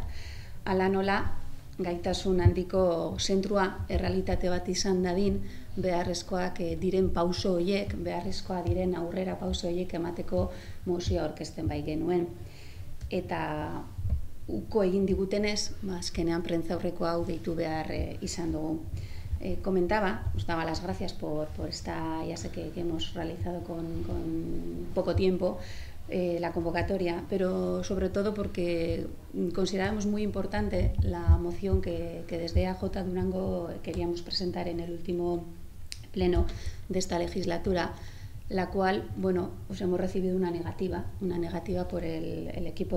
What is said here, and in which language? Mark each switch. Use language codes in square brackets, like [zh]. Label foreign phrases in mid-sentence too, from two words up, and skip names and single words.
[eu] Hala nola, gaitasun handiko zentrua errealitate bat izan dadin, beharrezkoak diren pauso horiek, beharrezkoa diren aurrera pauso horiek emateko mozioa aurkezten bai genuen. Eta uko egin digutenez, azkenean prentzaurreko hau deitu behar izan dugu. [es] Comentaba, os daba las gracias por esta, ya sé que hemos realizado con poco tiempo la convocatoria, pero sobre todo porque consideramos muy importante la moción que desde EAJ Durango queríamos presentar en el último pleno de esta legislatura, la cual, pues hemos recibido una negativa por el equipo de